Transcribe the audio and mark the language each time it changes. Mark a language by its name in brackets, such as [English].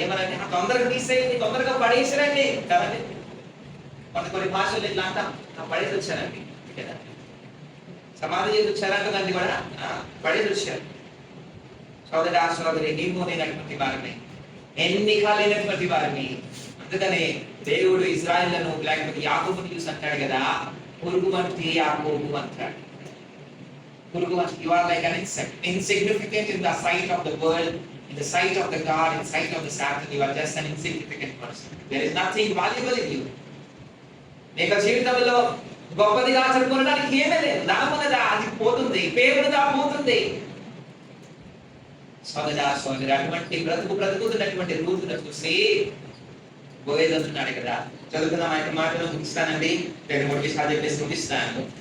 [Telugu] ఏమనంటే తొందరగా తీసేయండి, తొందరగా పడేసారండి కదండి. కొన్ని భాషలు ఇట్లా అంటాం, పడేసి వచ్చారండి కదా, సమాధి చేసి వచ్చారంటే కూడా పడేసి వచ్చారు. సోదరి సోదరి, నీవు నేనటువంటి వారిని, ఎన్నిక లేనటువంటి వారిని. అందుకనే దేవుడు ఇజ్రాయేలును లేకపోతే యాకోబుని చూసి అంటాడు కదా, పురుగు వంటి యాకోబు అంటాడు. పురుగు వంటి, [English] you are like an insect, insignificant in the sight of the world, in the sight of the God, in the sight of the Satan. You are just an insignificant person. There is nothing valuable in you. [Telugu] నీకు జీవితంలో గొప్పదిగా చెప్పుకోవడానికి ఏమీ లేదు. ధనమున్నదా అది పోతుంది, పేరున్నదా పోతుంది. సోదరి, అటువంటి బ్రతుకుతున్నటువంటి రూతును చూసి బోయేజు అంటున్నాడు కదా. చదువుకున్న మాటను ముగిస్తానండి, 2-3 విషయాలు చెప్పేసి ముగిస్తాను.